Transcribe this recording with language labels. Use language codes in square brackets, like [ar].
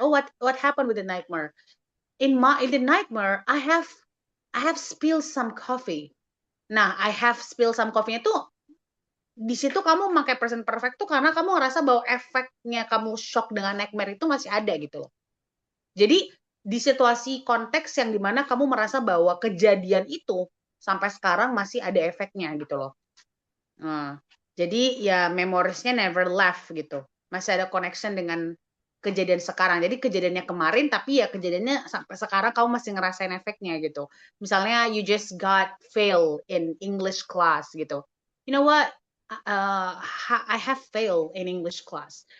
[en] Oh, what happened with the nightmare? In the nightmare, I have spilled some coffee. [id] Nah, [en] I have spilled some coffee [id] itu di situ kamu pakai present perfect tuh karena kamu ngerasa bahwa efeknya kamu shock dengan nightmare itu masih ada gitu loh. Jadi di situasi konteks yang dimana kamu merasa bahwa kejadian itu sampai sekarang masih ada efeknya gitu loh. Nah, jadi ya memoriesnya [en] never left [id] gitu. Masih ada connection dengan kejadian sekarang. Jadi kejadiannya kemarin tapi ya kejadiannya sampai sekarang kamu masih ngerasain efeknya gitu. Misalnya [en] you just got fail in English class gitu. You know what? I have failed in English class.